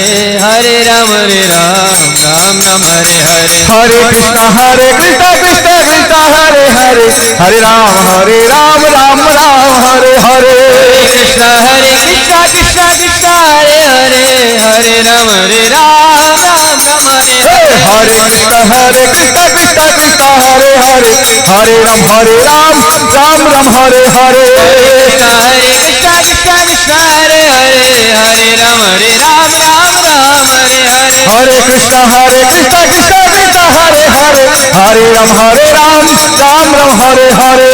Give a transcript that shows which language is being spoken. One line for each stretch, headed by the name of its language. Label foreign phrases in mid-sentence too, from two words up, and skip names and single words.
Sanskrit: Hare Ram Ram Ram, Hare Hare. হরে কৃষ্ণ কৃষ্ণ কৃষ্ণ হরে হরে হরে রাম রাম রাম হরে হরে কৃষ্ণ হরে কৃষ্ণ কৃষ্ণ কৃষ্ণ হরে হরে হরে রাম রাম রাম হরে হরে হরে কৃষ্ণ হরে কৃষ্ণ কৃষ্ণ কৃষ্ণ হরে হরে হরে রাম রাম রাম হরে হরে কৃষ্ণ হরে কৃষ্ণ কৃষ্ণ কৃষ্ণ হরে হরে হরে রাম রাম রাম হরে হরে হরে কৃষ্ণ কৃষ্ণ কৃষ্ণ হরে হরে হরে রাম রাম রাম হরে হরে